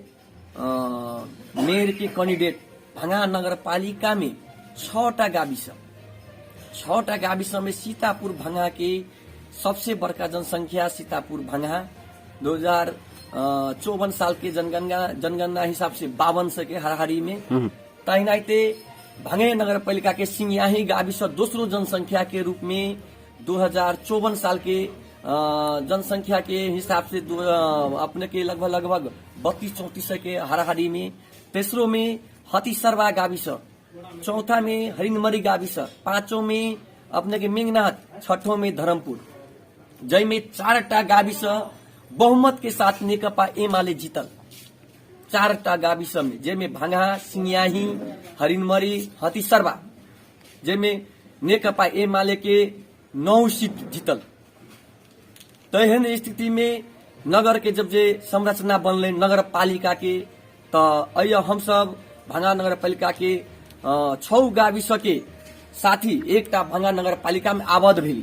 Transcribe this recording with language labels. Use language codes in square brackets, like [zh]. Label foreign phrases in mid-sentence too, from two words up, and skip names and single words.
[mai] मेयर के कैंडिडेट भंगा नगर पालिका में 6टा गाविस में सीतापुर भंगा के सबसे बड़का जनसंख्या सीतापुर भंगा 2054 साल के जनगणना हिसाब से 5200 के हाराहारी में तहिनाते भंगे नगर पालिका के सिंहयाही गाविस दोस्रो जनसंख्या के रूप में 2054 साल के जनसंख्या के हिसाब से अपने के लगभग 32-34 के हाराहारी में, तेसरो में हतीसरवा गाविस, चौथा में हरिणमरी गाविस, 5वां में अपने के मेघनाथ, 6ठों में धर्मपुर, जय में 4टा गाविस बहुमत के साथ नेकपा एमाले जीतल। 4टा गाविस में जेमे भंगा, सिंहयाही, हरिणमरी, हतीसरवा, जेमे नेकपा एमाले के 9 सीट जीतल। तहन स्थिति में नगर के जब जे संरचना बनले नगर पालिका के, तो हम सब भंगा नगर पालिका के 6 गाविस के साथी एकटा भंगा नगर पालिका में आबद्ध भेली।